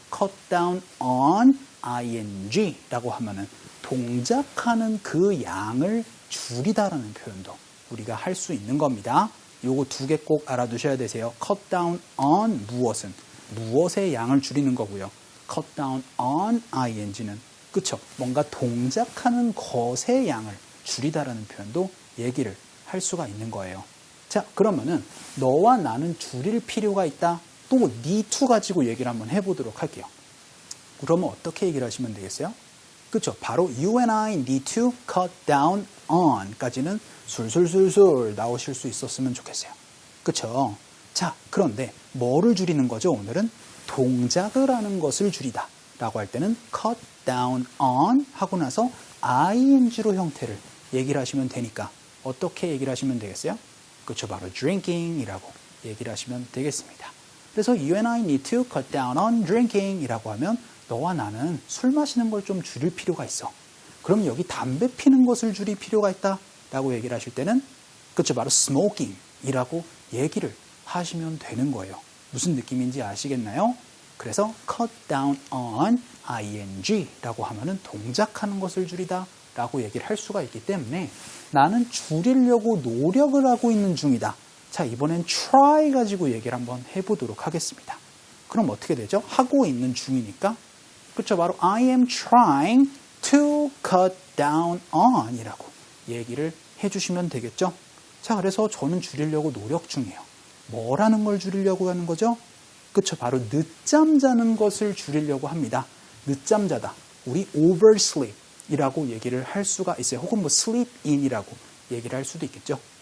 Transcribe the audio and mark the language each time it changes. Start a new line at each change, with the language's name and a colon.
Korean: cut down on ing라고 하면은 동작하는 그 양을 줄이다라는 표현도 우리가 할 수 있는 겁니다. 요거 두 개 꼭 알아두셔야 되세요. cut down on 무엇은 무엇의 양을 줄이는 거고요. cut down on ing는 그쵸? 뭔가 동작하는 것의 양을 줄이다라는 표현도 얘기를 할 수가 있는 거예요. 자, 그러면은 너와 나는 줄일 필요가 있다. 또 need to 가지고 얘기를 한번 해보도록 할게요. 그러면 어떻게 얘기를 하시면 되겠어요? 그쵸? 바로
English: you and I need to cut down on
Korean: 까지는 술술술술 나오실 수 있었으면 좋겠어요. 그쵸? 자, 그런데 뭐를 줄이는 거죠? 오늘은 동작을 하는 것을 줄이다 라고 할 때는 cut down on 하고 나서 ing로 형태를 얘기를 하시면 되니까 어떻게 얘기를 하시면 되겠어요? 그쵸? 바로 drinking 이라고 얘기를 하시면 되겠습니다. 그래서
English: you and I need to cut down on drinking
Korean: 이라고 하면 너와 나는 술 마시는 걸 좀 줄일 필요가 있어. 그럼 여기 담배 피는 것을 줄일 필요가 있다 라고 얘기를 하실 때는 그쵸? 바로 smoking 이라고 얘기를 하시면 되는 거예요. 무슨 느낌인지 아시겠나요? 그래서 cut down on ing 라고 하면은 동작하는 것을 줄이다 라고 얘기를 할 수가 있기 때문에 나는 줄이려고 노력을 하고 있는 중이다. 자, 이번엔 try 가지고 얘기를 한번 해보도록 하겠습니다. 그럼 어떻게 되죠? 하고 있는 중이니까 그렇죠? 바로
English: I am trying to cut down on
Korean: 이라고 얘기를 해주시면 되겠죠? 자, 그래서 저는 줄이려고 노력 중이에요. 뭐라는 걸 줄이려고 하는 거죠? 그쵸? 바로 늦잠 자는 것을 줄이려고 합니다. 늦잠 자다. 우리 oversleep 이라고 얘기를 할 수가 있어요. 혹은 sleep in 이라고 얘기를 할 수도 있겠죠.